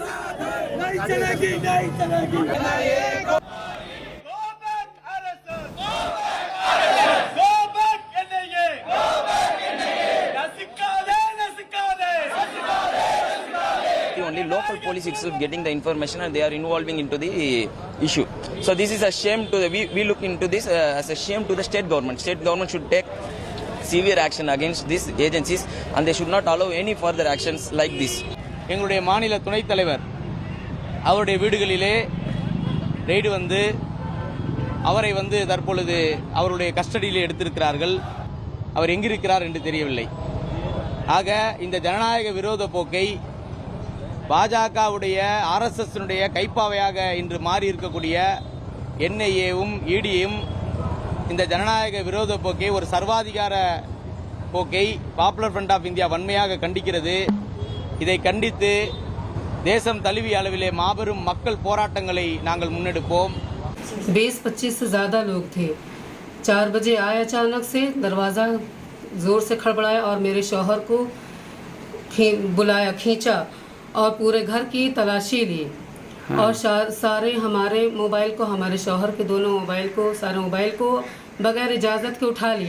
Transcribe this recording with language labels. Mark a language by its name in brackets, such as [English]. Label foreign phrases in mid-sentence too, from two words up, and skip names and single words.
[English] Only local police itself getting the information and they are involving into the issue. So this is a shame to the, we look into this as a shame to the state government. State government should take severe action against these agencies and they should not allow any further actions like this. [Tamil] எங்களுடைய மாநில துணைத் தலைவர் அவருடைய வீடுகளிலே ரெய்டு வந்து அவரை வந்து தற்பொழுது அவருடைய கஸ்டடியில் எடுத்திருக்கிறார்கள். அவர் எங்கிருக்கிறார் என்று தெரியவில்லை. ஆக இந்த ஜனநாயக விரோத போக்கை பாஜகவுடைய ஆர்எஸ்எஸ்னுடைய கைப்பாவையாக இன்று மாறி இருக்கக்கூடிய என்ஐஏவும் இடியும் இந்த ஜனநாயக விரோத போக்கை ஒரு சர்வாதிகார போக்கை பாப்புலர் ஃப்ரண்ட் ஆஃப் இந்தியா வன்மையாக கண்டிக்கிறது. இதை கண்டித்து தேசம் தழுவிய அளவிலே மாபெரும் மக்கள் போராட்டங்களை நாங்கள் முன்னெடுப்போம். [Hindi] 20-25 से ज़्यादा लोग थे. 4 बजे आए अचानक से, दरवाज़ा ज़ोर से खड़बड़ाया और मेरे शौहर को बुलाया, खींचा और पूरे घर की तलाशी ली. और सारे हमारे मोबाइल को, हमारे शौहर के दोनों मोबाइल को, सारे मोबाइल को बगैर इजाज़त के उठा लिया.